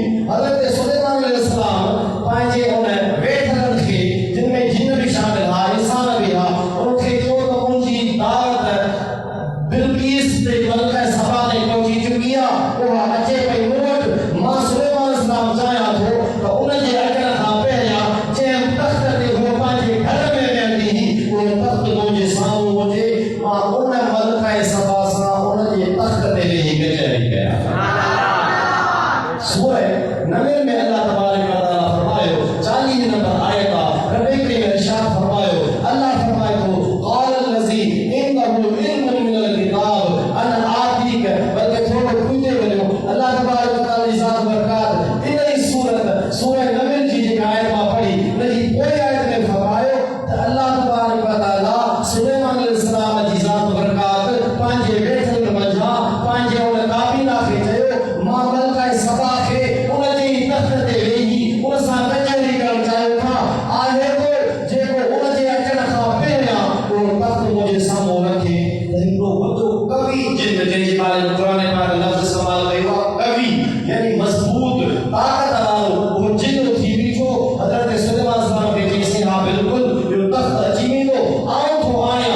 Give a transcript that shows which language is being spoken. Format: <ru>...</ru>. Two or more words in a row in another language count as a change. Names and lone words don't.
<sd>हज़रत सुलेमान अलैहिस्सलाम पंहिंजे उन वेठलनि खे जिन में जिन बि शामिल हुआ इंसान बि हुआ उनखे चयो त मुंहिंजी दावत बिल्किस ते मलका सबा ते पहुची चुकी आहे उहा अचे पई मूं वटि मां सुलेमान अलैहिस्सलाम चाहियां थो त उन जे अचण खां पहिरियां जंहिं तख़्त ते उहो पंहिंजे घर में वेंदी हुई उहो तख़्त मुंहिंजे साम्हूं हुजे मां उन मलका सबा सां उन जे तख़्त ते वेही कचहरी कयां। सूरह नमल में</sd> <ar>الله تبارك و تعالى</ar> <sd>फरमायो 40 नंबर आयत आहे रब करीम इरशाद फरमायो अल्लाह फरमाए तो</sd> <ar>قال الذي عنده علم من الكتاب أنا آتيك</ar> <sd>बल्कि थोड़ो पूछे वञो</sd> <ar>الله تبارك و</ar> <sd>तआला जी ज़ात बरकात इन ई सूरत सूरह नमल जी जेका आयत मां पढ़ी उन जी पोइ आयत में फरमायो त</sd> <ar>الله تبارك و تعالى</ar> <sd>सुलेमान अलैहिस्सलाम जी ज़ात बरकात पंहिंजे वेठल मंझां पंहिंजे उन काबीना खे चयो मां मलका सबा खे उन जे तख़्त ते वेही उन सां कचहरी करणु चाहियो था आहे तो जेको उन जे अचण खां पहिरियां उहो तख़्त मुंहिंजे साम्हूं रखे त हिकिड़ो वॾो कवि जंहिंजे बारे में क़ुरान पाक लफ़्ज़ इस्तेमाल कयो आहे कवि यानी मज़बूत ताक़त वारो उहो जिन थी बीठो हज़रत सुलेमान अलैहिस्सलाम खे चईं हा बिल्कुलु इहो तख़्त अची वेंदो आऊं थो आहियां।</sd>